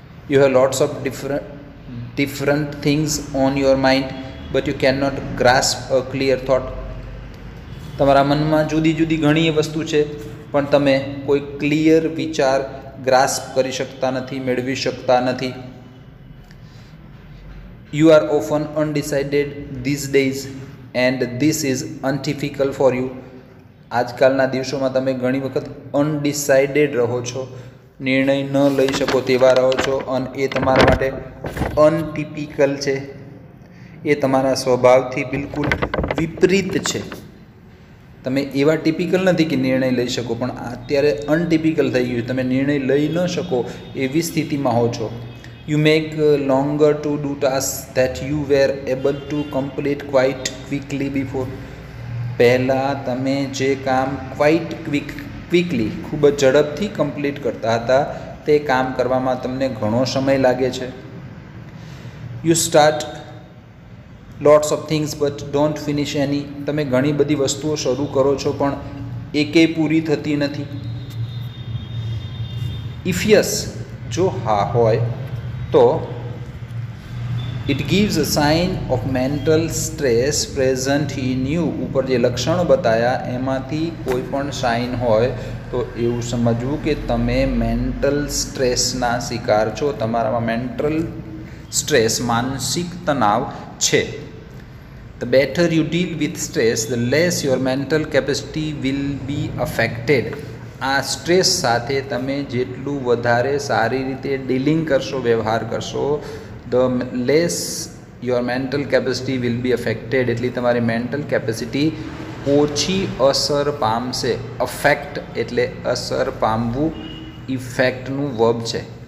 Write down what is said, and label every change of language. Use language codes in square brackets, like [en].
[en] You have lots of different things on your mind but you can not grasp a clear thought. [gu] તમારા મનમાં જુદી જુદી ઘણી વસ્તુ છે, પણ તમે કોઈ ક્લિયર વિચાર ગ્રાસ્પ કરી શકતા નથી, મેળવી શકતા નથી. [en] You are often undecided these days and this is untypical for you. [gu] આજકાલના દિવસોમાં તમે ઘણી વખત અનડિસાઇડેડ રહો છો, નિર્ણય ન લઈ શકો તેવા રહો છો, અને એ તમારા માટે અનટિપિકલ છે. એ તમારા સ્વભાવથી બિલકુલ વિપરીત છે. તમે એવા ટિપિકલ નથી કે નિર્ણય લઈ શકો, પણ અત્યારે અનટિપિકલ થઈ ગયું, તમે નિર્ણય લઈ ન શકો એવી સ્થિતિમાં હો છો. [en] You make longer to do tasks that you were able to complete quite quickly before. [gu] પહેલાં તમે જે કામ ક્વિકલી ખૂબ જ ઝડપથી કમ્પ્લીટ કરતા હતા, તે કામ કરવામાં તમને ઘણો સમય લાગે છે. [en] You start lots of things but don't finish any. [gu] તમે ઘણી બધી વસ્તુઓ શરૂ કરો છો પણ એકેય પૂરી થતી નથી. [en] If yes, [gu] જો હા હોય તો [en] It gives a sign of mental stress present in you. [gu] ઉપર જે લક્ષણો બતાવ્યા એમાંથી કોઈ પણ સાઇન હોય તો એવું સમજવું કે તમે મેન્ટલ સ્ટ્રેસના શિકાર છો, તમારામાં મેન્ટલ સ્ટ્રેસ, માનસિક તણાવ છે. [en] The better you deal with stress, the less your mental capacity will be affected. [gu] આ સ્ટ્રેસ સાથે તમે જેટલું વધારે સારી રીતે ડીલિંગ કરશો, વ્યવહાર કરશો, [en] the less your mental capacity will be affected. [gu] એટલી તમારી મેન્ટલ કેપેસિટી ઓછી અસર પામશે. અફેક્ટ એટલે અસર પામવું, ઇફેક્ટનું વર્બ છે.